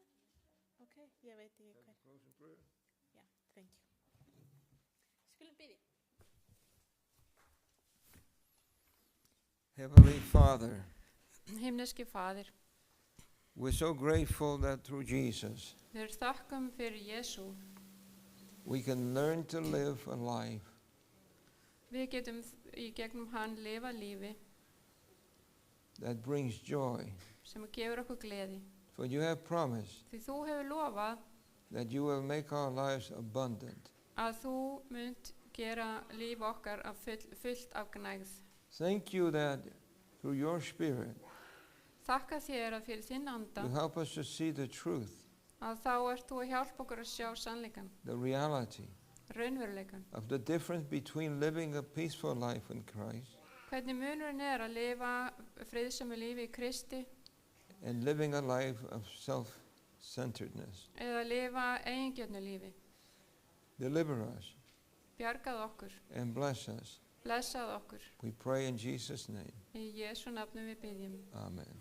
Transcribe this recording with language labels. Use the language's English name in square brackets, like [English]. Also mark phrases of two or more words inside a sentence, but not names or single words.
[Icelandic] Ok, ég veit ekki hver. Já, [English] thank you. [Icelandic] Skulum byrja. [English] Heavenly Father, [Icelandic] Himneski Faðir, [English] we're so grateful that through Jesus [Icelandic] við þakkum fyrir Jesú. [English] we can learn to live a life [Icelandic] Við getum í gegnum hann lifa lífi [English] that brings joy. [Icelandic] sem gefur okkur gleði. [English] For you have promised [Icelandic] Því þú hefur lofað [English] that you will make our lives abundant. [Icelandic] að þú munt gera líf okkar af fullt af gnægð. [English] Thank you that through your Spirit, [Icelandic] Þakka þér að fyrir þinn anda [English] you help us to see the truth, [Icelandic] að þá ert þú að hjálpa okkur að sjá sannleikan, [English] the reality [Icelandic] raunveruleikan. [English] of the difference between living a peaceful life in Christ [Icelandic] Hvernig munurinn að lifa friðsömu lífi í Kristi [English] and living a life of self-centeredness. [Icelandic] eða lifa eigingjörnu lífi. [English] Deliver us [Icelandic] Bjargað okkur, [English] and bless us. [Icelandic] blessað okkur. [English] We pray in Jesus' name. [Icelandic] Í Jesú nafnum við byggjum. Amen.